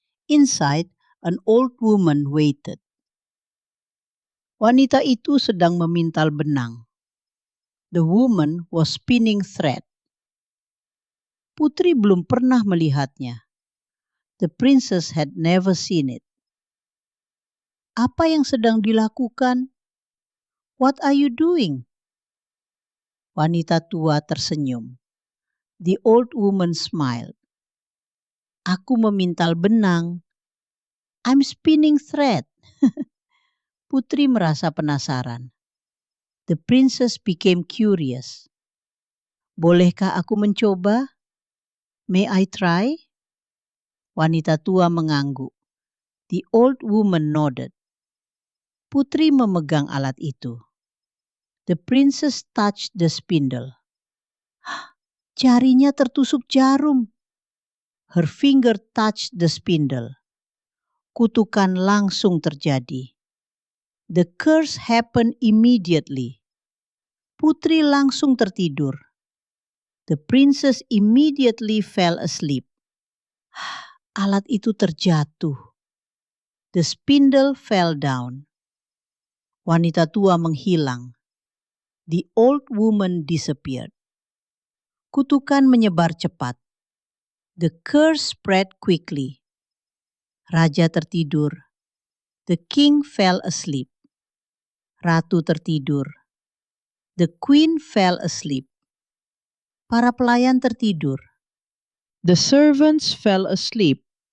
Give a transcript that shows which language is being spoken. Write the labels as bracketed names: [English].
[English] Inside, an old woman waited. [Indonesian] Wanita itu sedang memintal benang. [English] The woman was spinning thread. [Indonesian] Putri belum pernah melihatnya. [English] The princess had never seen it. [Indonesian] Apa yang sedang dilakukan? [English] What are you doing? [Indonesian] Wanita tua tersenyum. [English] The old woman smiled. [Indonesian] Aku memintal benang. [English] I'm spinning thread. [Indonesian] Putri merasa penasaran. [English] The princess became curious. [Indonesian] Bolehkah aku mencoba? [English] May I try? [Indonesian] Wanita tua mengangguk. [English] The old woman nodded. [Indonesian] Putri memegang alat itu. [English] The princess touched the spindle. [Indonesian] Jarinya tertusuk jarum. [English] Her finger touched the spindle. [Indonesian] Kutukan langsung terjadi. [English] The curse happened immediately. [Indonesian] Putri langsung tertidur. [English] The princess immediately fell asleep. [Indonesian] Alat itu terjatuh. [English] The spindle fell down. [Indonesian] Wanita tua menghilang. [English] The old woman disappeared. [Indonesian] Kutukan menyebar cepat. [English] The curse spread quickly. [Indonesian] Raja tertidur. [English] The king fell asleep. [Indonesian] Ratu tertidur. [English] The queen fell asleep. [Indonesian] Para pelayan tertidur. [English] The servants fell asleep.